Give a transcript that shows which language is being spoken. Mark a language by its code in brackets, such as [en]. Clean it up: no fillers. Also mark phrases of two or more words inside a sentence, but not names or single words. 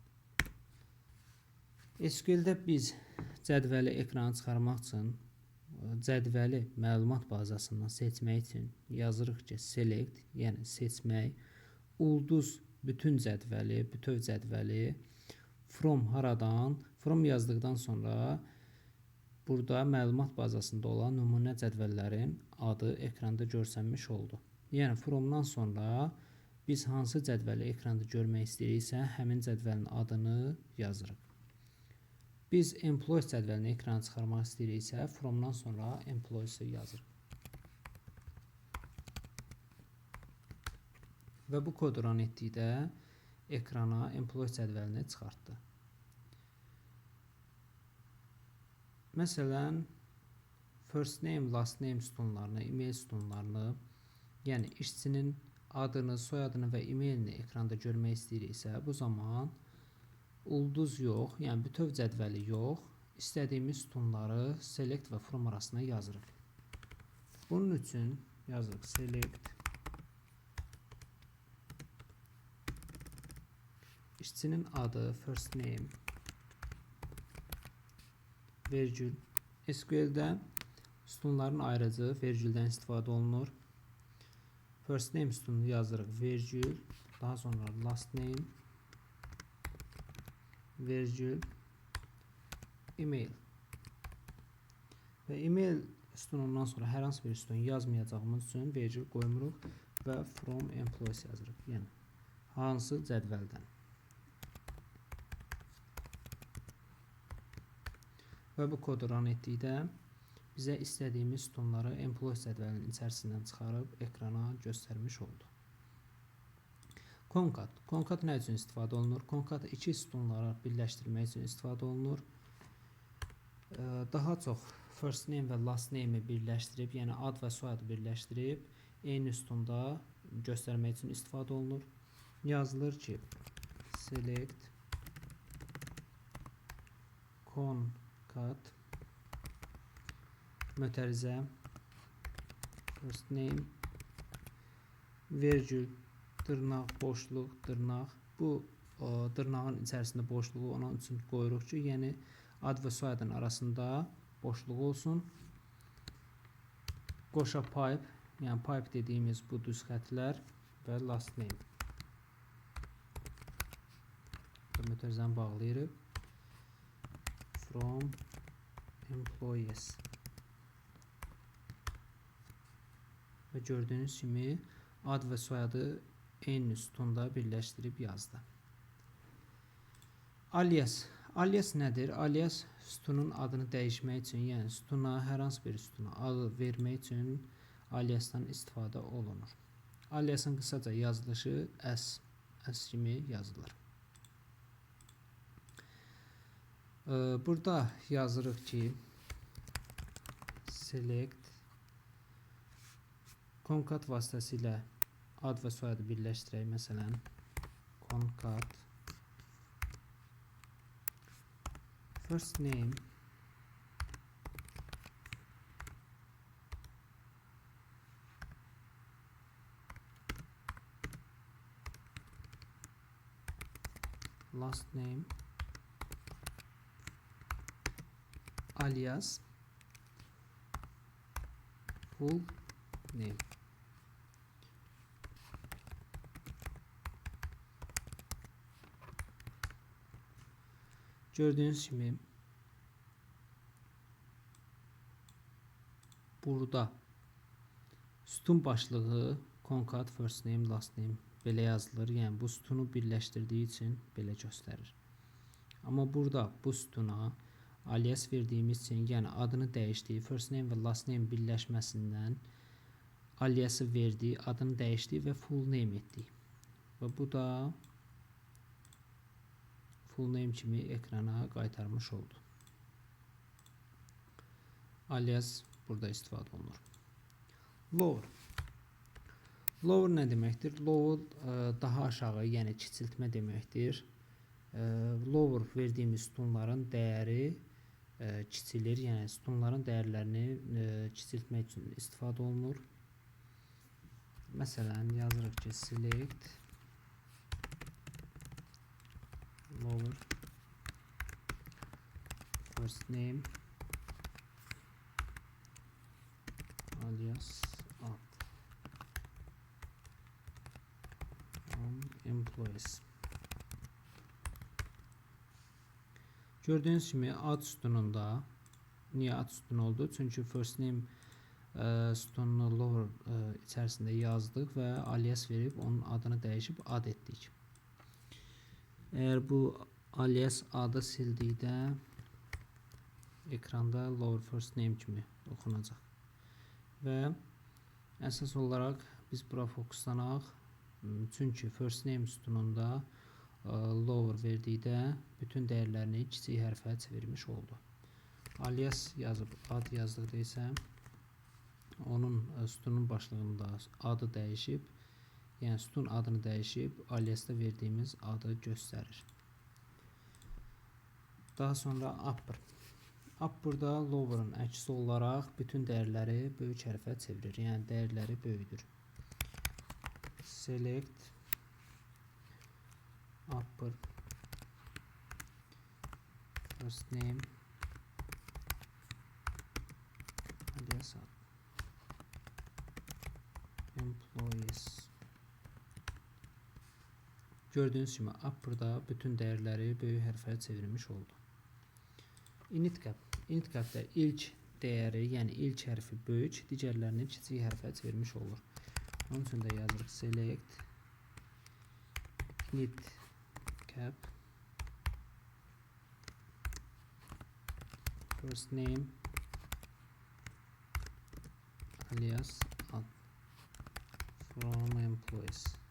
[az] SQL-də biz cədvəli ekrana çıxarmaq üçün, cədvəli məlumat bazasından seçmək üçün yazırıq ki, select, yəni seçmək, ulduz bütün cədvəli, bütöv cədvəli, from haradan, from yazdıqdan sonra burada məlumat bazasında olan nümunə cədvəllərin adı ekranda görsənmiş oldu. Yəni, fromdan sonra biz hansı cədvəli ekranda görmək istəyiriksə, həmin cədvəlin adını yazırıq. Biz employees cədvəlini ekrana çıxarmaq istəyiriksə, fromdan sonra employees-i yazırıq. Və bu kod run etdikdə ekrana employees cədvəlini çıxartdı. Məsələn, [en] first name, last name [az] sütunlarını, email sütunlarını, yəni işçinin adını, soyadını və emailini ekranda görmək istəyiriksə, bu zaman ulduz yox, yəni bütöv cədvəli yox, istədiyimiz sütunları select və from arasına yazırıq. Bunun üçün yazırıq select işçinin adı, [en] first name, [az] vergül. SQL-də sütunların ayrıcı vergüldən istifadə olunur. [en] First name [az] sütununu yazırıq, vergül, daha sonra [en] last name, [az] vergül, email. Və email sütunundan sonra hər hansı bir sütun yazmayacağımız üçün vergül qoymuruq və [en] from employees [az] yazırıq. Yəni, hansı cədvəldən. Və bu kodu run etdikdə bizə istədiyimiz sütunları employees cədvəlinin içərisindən çıxarıb ekrana göstərmiş oldu. Concat. Concat nə üçün istifadə olunur? Concat iki sütunları birləşdirmək üçün istifadə olunur. Daha çox [en] first name [az] və [en] last name- [az] i birləşdirib, yəni ad və soyadı birləşdirib, eyni sütunda göstərmək üçün istifadə olunur. Yazılır ki, [en] select concat [az] mötərizə [en] first name [az] vergül dırnaq, boşluq, dırnaq. Bu dırnağın içərisində boşluğu onun üçün qoyuruq ki, yəni ad və soyadın arasında boşluq olsun. Qoşa pipe, yəni pipe dediyimiz bu düz xətlər və [en] last name. [az] Mötərizəni bağlayırıq. [en] From employees. [az] Və gördüyünüz kimi ad və soyadı eyni sütunda birləşdirib yazdı. Alias. Alias nədir? Alias sütunun adını dəyişmək üçün, yəni sütuna, hər hansı bir sütuna adı vermək üçün aliasdan istifadə olunur. Aliasın qısaca yazılışı S kimi yazılır. Burada yazırıq ki, [en] select concat [az] vasitəsilə ad və soyadı birləşdirək. [en] Məsələn, concat first name last name alias full name. [az] Gördüyünüz kimi burada sütun başlığı [en] concat first name last name [az] belə yazılır. Yəni bu sütunu birləşdirdiyi üçün belə göstərir. Amma burada bu sütuna alias verdiyimiz üçün, yəni adını dəyişdiyi, [en] first name [az] və [en] last name [az] birləşməsindən aliası verdi, adını dəyişdi və [en] full name [az] etdik. Və bu da [en] full name [az] kimi ekrana qaytarmış oldu. Alias burada istifadə olunur. Lower. Lower nə deməkdir? Lower daha aşağı, yəni kiçiltmə deməkdir. Lower verdiyimiz sütunların dəyəri kiçilir, yəni sütunların dəyərlərini kiçiltmək üçün istifadə olunur. Məsələn, yazırıq ki, [en] select lower first name alias ad from employees. [az] Gördüyünüz kimi ad sütununda, niyə ad sütunu oldu? Çünki [en] first name [az] sütununu lower içərisində yazdıq və alias verib onun adını dəyişib ad etdik. Əgər bu alias adı sildikdə ekranda [en] lower first name [az] kimi oxunacaq. Və əsas olaraq biz bura fokuslanaq. Çünki [en] first name [az] sütununda lower verdikdə bütün dəyərlərini kiçik hərfə çevirmiş oldu. Alias yazıb ad yazdıqda isə onun sütunun başlığında adı dəyişib, yəni sütun adını dəyişib, aliasda verdiyimiz adı göstərir. Daha sonra upper. Upper'da lower'ın əksi olaraq bütün dəyərləri böyük hərfə çevirir, yəni dəyərləri böyüdür. [en] Select upper first name alias ad employees. [az] Gördüyünüz kimi upper'da bütün dəyərləri böyük hərfə çevirmiş oldu. [en] Init cap. Init cap'da [az] ilk dəyəri, yəni ilk hərfi böyük, digərlərini kiçik hərfə çevirmiş olur. Onun üçün də yazırıq [en] select init cap first name alias ad from employees.